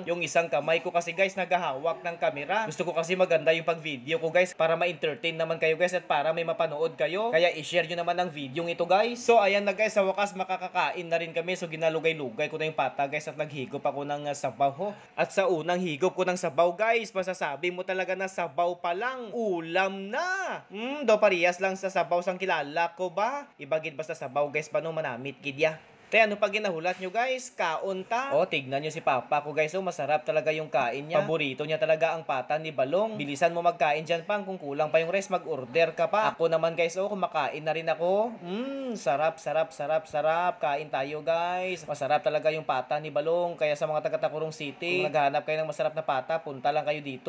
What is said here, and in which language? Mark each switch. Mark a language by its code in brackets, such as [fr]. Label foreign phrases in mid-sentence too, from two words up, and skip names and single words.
[tl] Yung isang kamay ko kasi guys nagahawak ng kamera. Gusto ko kasi maganda yung pag-video ko guys para ma-entertain naman kayo guys at para may mapanood kayo. Kaya i-share nyo naman ang video ito guys. So ayan na guys, sa wakas makakakain na rin kami. So ginalugay-lugay ko na yung pata guys at naghigop ako ng sabaw ho. At sa unang higop ko ng sabaw guys, masasabi mo talaga na sabaw pa lang, ulam na. [hil] Do parehas lang sa sabaw sang kilala ko ba? Ibagid basta sabaw guys, paano manamit gidya. Te, ano pa ginahulat nyo guys? Kaon ta? [tl] O, tignan nyo si Papa ko guys. Masarap talaga yung kain niya. Paborito niya talaga ang pata ni Balong. Bilisan mo magkain dyan pang. Kung kulang pa yung rice, mag-order ka pa. Ako naman guys, kumakain na rin ako. Sarap, sarap, sarap, sarap. Kain tayo guys. Masarap talaga yung pata ni Balong. Kaya sa mga taga-Takurong City, kung naghahanap kayo ng masarap na pata, punta lang kayo dito.